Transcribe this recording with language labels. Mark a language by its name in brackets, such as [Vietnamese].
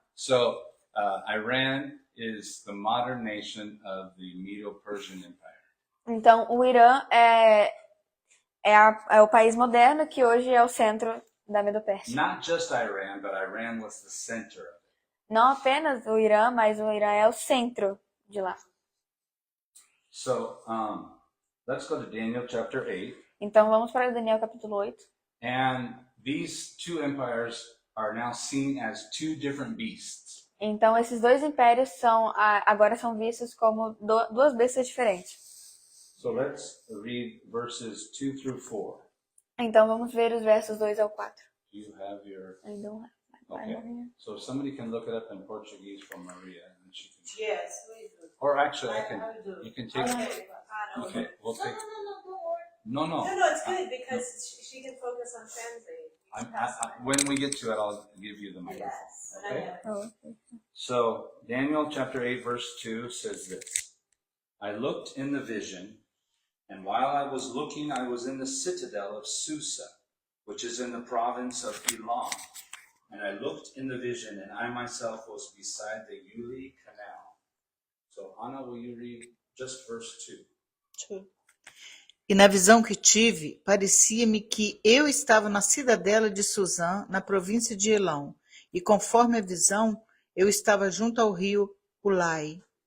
[English] So, Iran is the modern nation of the Medo-Persian Empire. [Portuguese] Então, o Irã é o país moderno que hoje é o centro da Medo-Pérsia. [English] Not just Iran, but Iran was the center of it. [Portuguese] Não apenas o Irã, mas o Irã é o centro de lá. [English] So, let's go to Daniel chapter 8. [Portuguese] Então, vamos para Daniel capítulo 8. [English] And these two empires are now seen as two different beasts. [Portuguese] Então, esses dois impérios agora são vistos como duas bestas diferentes. [English] So let's read verses 2 through 4. [Portuguese] Então, vamos ver os versos 2 ao 4. [English] Do you have your... I don't have my Okay. Bible here. So if somebody can look it up in Portuguese for Maria, and she can... Yes, we do. Or actually, I do. you can take... Okay. Okay, we'll take... No, don't worry. No, it's good because she can focus on translating. When we get to it, I'll give you the microphone. Yes. Okay? Oh, okay. So Daniel chapter 8 verse 2 says this. I looked in the vision, and while I was looking, I was in the citadel of Susa, which is in the province of Elam. And I looked in the vision, and I myself was beside the Uli Canal. So, Anna, will you read just verse 2? [Portuguese] E na visão que tive, parecia-me que eu estava na cidadela de Suzã, na província de Elão, e conforme a visão, eu estava junto ao rio Ulai.